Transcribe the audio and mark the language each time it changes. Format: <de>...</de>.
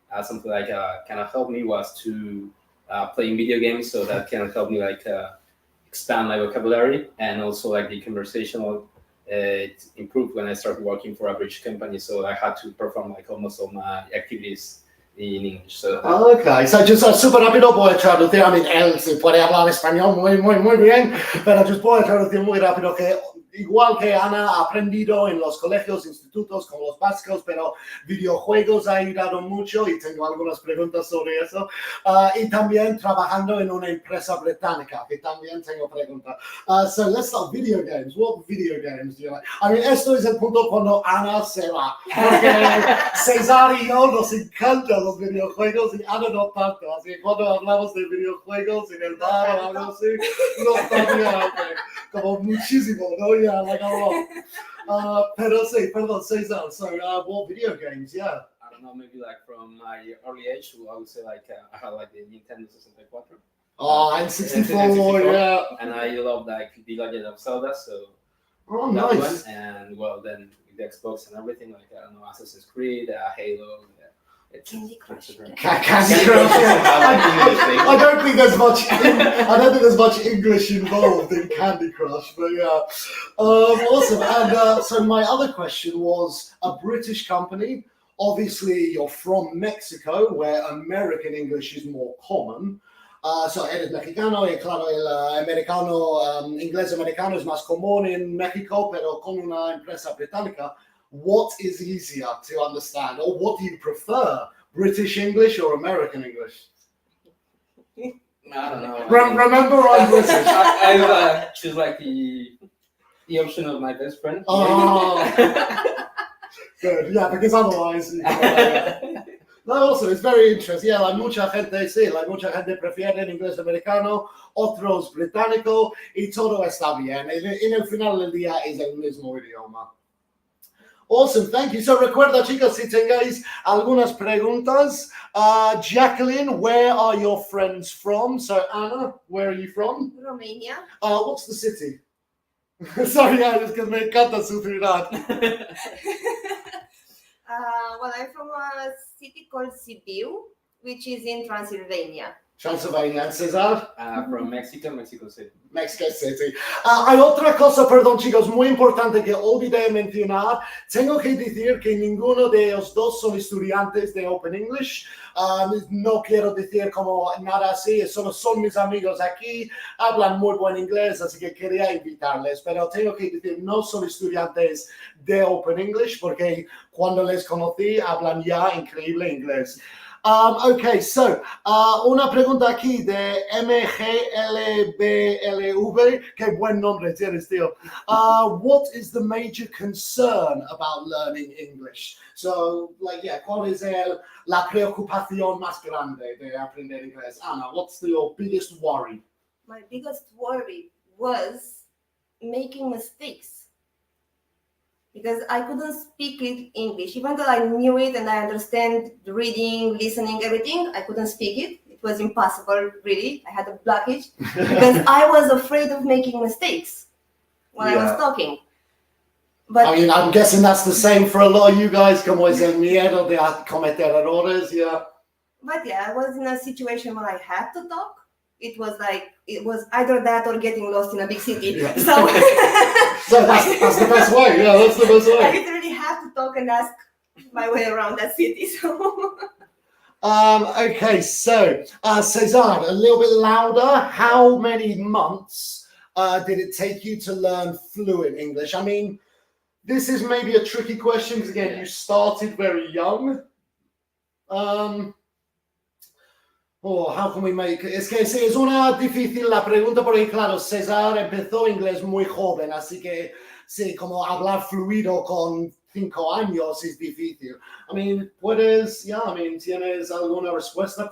<en>Something like kind of helped me was to playing video games, so that kind of helped me like expand my vocabulary, and also like the conversational it improved when I started working for a British company, so I had to perform like almost all my activities in English. So Okay, so just</en> <es>súper rápido voy a traducir.</es> <en>I mean,</en> <es>él sí puede hablar español muy bien, pero just voy a traducir muy rápido que igual que Ana ha aprendido en los colegios, institutos con los básicos, pero videojuegos ha ayudado mucho y tengo algunas preguntas sobre eso. Y también trabajando en una empresa británica, que también tengo preguntas.</es> <en>So let's start video games. What video games do you like? I mean,</en> <es>esto es el punto cuando Ana se va. Porque Cesar y yo nos encantan los videojuegos y Ana no tanto. Así que cuando hablamos de videojuegos en el bar o algo así, no tanto, como muchísimo, ¿no?</es> <en>Yeah, like a lot.</en> <es>Pero sí, perdón,</es> <en>Cesar. So, what video games? Yeah. I don't know, maybe like from my early age, I would say like I had like the Nintendo 64. Oh, N64, yeah. And I love like The Legend of Zelda, so Oh, that nice. one. And well, then with the Xbox and everything, like I don't know, Assassin's Creed, Halo. Candy Crush. Candy Candy Crush. I don't think there's much. I don't think there's much English involved in Candy Crush, but yeah, awesome. And so my other question was a British company. Obviously, you're from Mexico, where American English is more common.</en> <es>So eres mexicano y claro, el americano, inglés americano es más común en México, pero con una empresa británica.</es> <en>What is easier to understand, or what do you prefer, British English or American English? I don't know. Remember, I'm British. I choose like the option of my best friend. Oh, good. Yeah, because otherwise, no, also it's very interesting. Yeah, like</en> <es>mucha gente, sí, like mucha gente prefiere el inglés americano, otros británico, y todo está bien. En el final del día es el mismo idioma.</es> <en>Awesome, thank you. So</en> <es>recuerda, chicos, si tengáis algunas preguntas.</es> <en>Jacqueline, where are your friends from? So Anna, where are you from? Romania. What's the city? Sorry, yeah, just because</en> <es>me encanta su ciudad.</es> <en>Well, I'm from a city called Sibiu, which is in Transylvania. Transylvania, and Cesar? From Mexico City. Mexico City.</en> <es>Hay otra cosa, perdón chicos, muy importante que olvidé mencionar. Tengo que decir que ninguno de los dos son estudiantes de Open English. No quiero decir como nada así, solo son mis amigos aquí, hablan muy buen inglés, así que quería invitarles. Pero tengo que decir, no son estudiantes de Open English porque cuando les conocí hablan ya increíble inglés.</es> <en>Okay, so</en> <es>una pregunta aquí de MGLBLV. Qué buen nombre tienes, tío.</es> <en>What is the major concern about learning English? So, like, yeah,</en> <es>¿cuál es la preocupación más grande de aprender inglés?</es> <en>Anna, what's your biggest worry? My biggest worry was making mistakes. Because I couldn't speak it English. Even though I knew it and I understand the reading, listening, everything, I couldn't speak it. It was impossible, really. I had a blockage because I was afraid of making mistakes when I was talking. But I mean, I'm guessing that's the same for a lot of you guys.</en> <es>Como es el miedo de cometer errores,</es> <en>yeah. But yeah, I was in a situation where I had to talk it was either that or getting lost in a big city. Yeah. So, So that's the best way. Yeah, that's the best I way. literally have to talk and ask my way around that city. So, Okay, so Cesar, a little bit louder. How many months did it take you to learn fluent English? I mean, this is maybe a tricky question because again, you started very young. How can we make it?</en> <es>Es que sí, es una difícil la pregunta porque claro, César empezó inglés muy joven, así que sí, como hablar fluido con 5 años es difícil.</es> <en>I mean,</en> <es>¿tienes alguna respuesta?</es>